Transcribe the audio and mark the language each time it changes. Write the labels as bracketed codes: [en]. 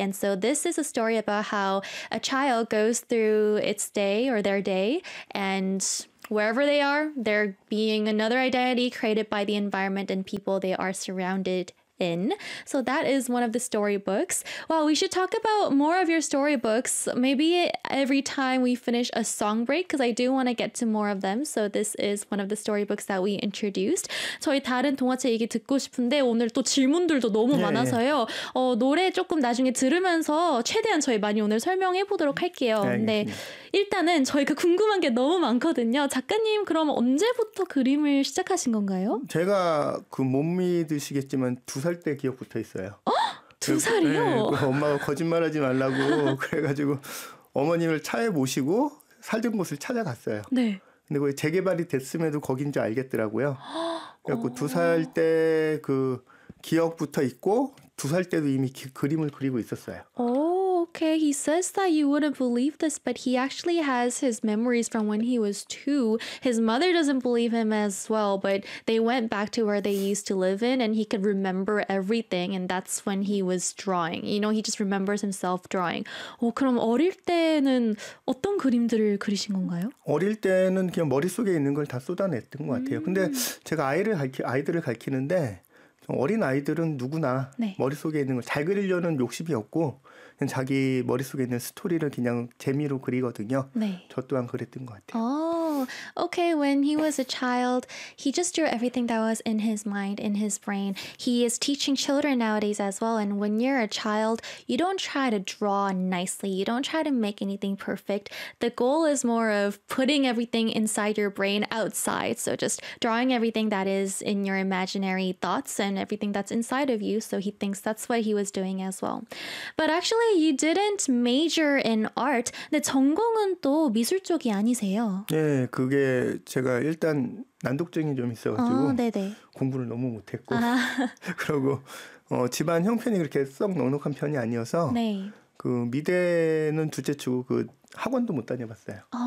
[en] And so this is a story about how a child goes through its day or their day, and wherever they are, they're being another identity created by the environment and people they are surrounded in. So that is one of the storybooks. Well, we should talk about more of your storybooks, maybe every time we finish a song break, because I do want to get to more of them. So this is one of the storybooks that we introduced. [ko] 저희 다른 동화책 얘기 듣고 싶은데 오늘 또 질문들도 너무 많아서요. 노래 조금 나중에 들으면서 최대한 저희 많이 오늘 설명해 보도록 할게요. 근데 일단은 저희가 궁금한 게 너무 많거든요. 작가님, 그럼 언제부터 그림을 시작하신 건가요? 제가 그 못 믿으시겠지만 두 살 때 기억부터 있어요. 어? 두 살이요? 네, 엄마가 거짓말하지 말라고 그래가지고 어머님을 차에 모시고 살던 곳을 찾아갔어요. 네. 근데 그게 재개발이 됐음에도 거긴 줄 알겠더라고요. 그래서 두 살 때 그 기억부터 있고 두 살 때도 이미 그림을 그리고 있었어요. 오. [en] Okay, he says that you wouldn't believe this, but he actually has his memories from when he was two. His mother doesn't believe him as well, but they went back to where they used to live in, and he could remember everything, and that's when he was drawing. You know, he just remembers himself drawing. [ko] 그럼 어릴 때는 어떤 그림들을 그리신 건가요? 어릴 때는 그냥 머릿속에 있는 걸 다 쏟아냈던 것 같아요. 근데 제가 아이들을 가르치는데 어린 아이들은 누구나 네. 머릿속에 있는 걸 잘 그리려는 욕심이 없고 자기 머릿속에 있는 스토리를 그냥 재미로 그리거든요. 네. 저 또한 그랬던 것 같아요. [en] Okay, when he was a child, he just drew everything that was in his mind, in his brain. He is teaching children nowadays as well. And when you're a child, you don't try to draw nicely. You don't try to make anything perfect. The goal is more of putting everything inside your brain outside. So just drawing everything that is in your imaginary thoughts and everything that's inside of you. So he thinks that's what he was doing as well. But actually, you didn't major in art. [ko] 근데 전공은 또 미술 쪽이 아니세요. 네. 그게 제가 일단 난독증이 좀 있어가지고 공부를 너무 못했고 그리고 집안 형편이 그렇게 썩 넉넉한 편이 아니어서 네. 그 미대는 둘째 치고 그 학원도 못 다녀봤어요.